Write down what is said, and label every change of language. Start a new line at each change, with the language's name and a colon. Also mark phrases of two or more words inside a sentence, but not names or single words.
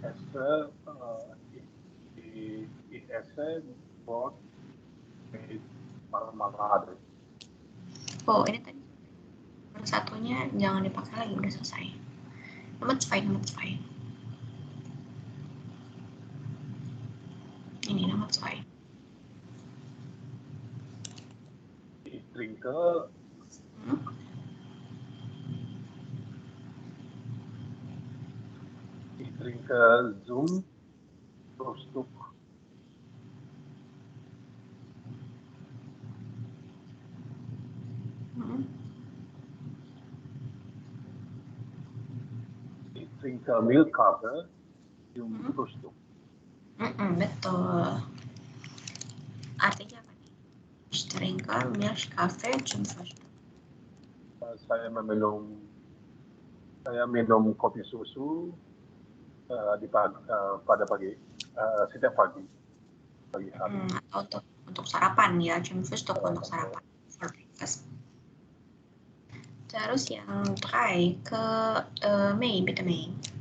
German: kekse ich esse Brot mit Marmelade.
Indonesian: Oh, ini tadi nomor satunya jangan dipakai lagi, udah selesai. Nomor 2. Ini nomor 2.
German: Ich trinke zum Frühstück. Ich trinke Milchkaffee zum Frühstück.
Indonesian: Betul. Artinya apa nih?
German: Ich trinke Milchkaffee zum Frühstück.
Indonesian: Saya minum kopi susu pada pagi, setiap pagi hari. Atau untuk sarapan ya,
German: zum Frühstück
Indonesian: untuk sarapan.
English: For breakfast.
Indonesian: Terus yang 3 ke Mei, bitte Mei.